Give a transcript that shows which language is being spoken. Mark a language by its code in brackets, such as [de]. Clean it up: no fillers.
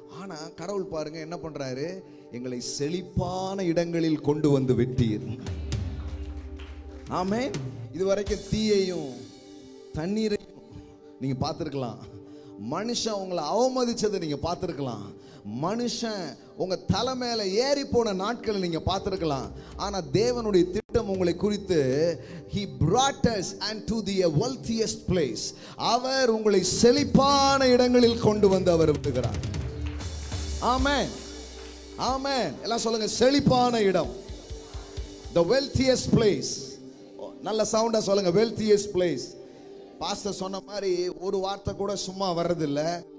[ta] ஆனா கடவுள் பாருங்க என்ன பண்றாரு? எங்களை செழிப்பான இடங்களில் கொண்டு வந்து விட்டீர். ஆமென். இதுவரைக்கும் தீயையும் தண்ணீரையும் நீங்க பார்த்திருக்கலாம். மனுஷன் உங்களை அவமதிச்சதை நீங்க பார்த்திருக்கலாம். மனுஷன் உங்க தலை மேல ஏறி போன நாட்களை நீங்க பார்த்திருக்கலாம். ஆனா தேவனுடைய திட்டம் உங்களை குறித்து, [en] he brought us unto the wealthiest place. [ta] அவர் உங்களை செழிப்பான இடங்களில் கொண்டு வந்து அவர் விடுகிறார். ஆமென். ஆமென். எல்லாம் சொல்லுங்க, செழிப்பான இடம். [en] the wealthiest place. [ta] நல்ல சவுண்டா சொல்லுங்க, [en] wealthiest place. [ta] பாஸ்டர் சொன்ன மாதிரி ஒரு வார்த்தை கூட சும்மா வர்றதில்ல.